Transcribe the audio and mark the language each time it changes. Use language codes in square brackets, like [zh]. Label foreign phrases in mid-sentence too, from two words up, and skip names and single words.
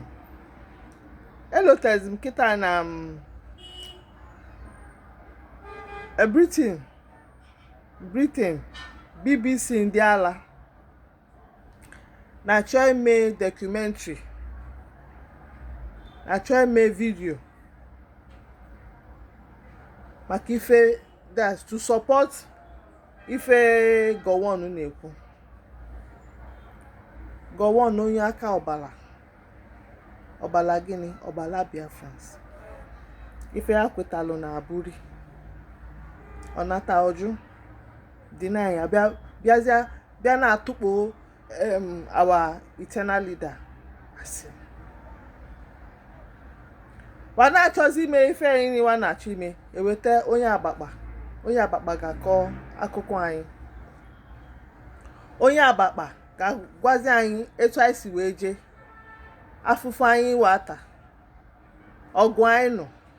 [ig] Elotezi m kịta na Britain BBC ndị ala na-achọ ime documentary, na-achọ ime video maka ife [en] that's to support [ig] ife Gowon na-ekwu. Gowon onye aka ọbala gịnị ọbala Biafrans, ife ya kwetalụ na aburi ọnata ọjụ dị na ya bịa na-atụkpo [en] our eternal leader [ig] asị wa na-achọzi ime ife nri wa na-achọ ime eweta onye Abakpa ga-akọ akụkọ anyị. Onye Abakpa ga-agwazi anyị etu anyị si wee jee, afụfụ anyị wata, ọgụ anyị nọ.